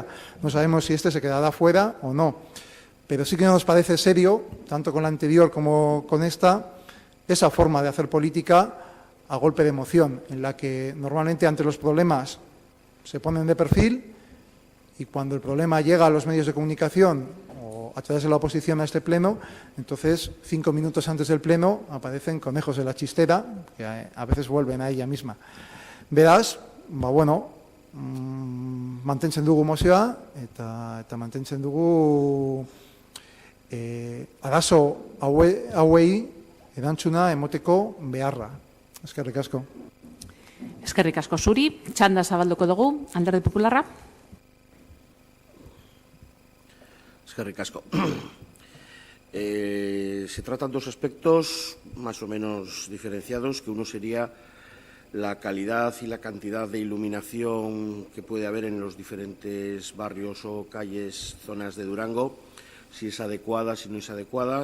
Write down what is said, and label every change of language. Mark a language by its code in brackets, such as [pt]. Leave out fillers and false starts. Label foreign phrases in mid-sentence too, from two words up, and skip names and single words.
[es] No sabemos si este se quedará fuera o no. Pero sí que nos parece serio, tanto con la anterior como con esta, esa forma de hacer política a golpe de moción, en la que normalmente ante los problemas se ponen de perfil y cuando el problema llega a los medios de comunicación o a través de la oposición a este pleno, entonces 5 minutos antes del pleno aparecen conejos de la chistera, que a veces vuelven a ella misma. [eu] Beraz, mantentzen dugu mozioa eta mantentzen dugu arazo hauei erantzuna emoteko beharra. Eskerrik asko. Eskerrik asko zuri. Txanda zabalduko dugu, Alderdi Popularra. Eskerrik asko. [es] Se tratan 2 aspectos más o menos diferenciados, que uno sería la calidad y la cantidad de iluminación que puede haber en los diferentes barrios o calles, zonas de Durango, si es adecuada, si no es adecuada.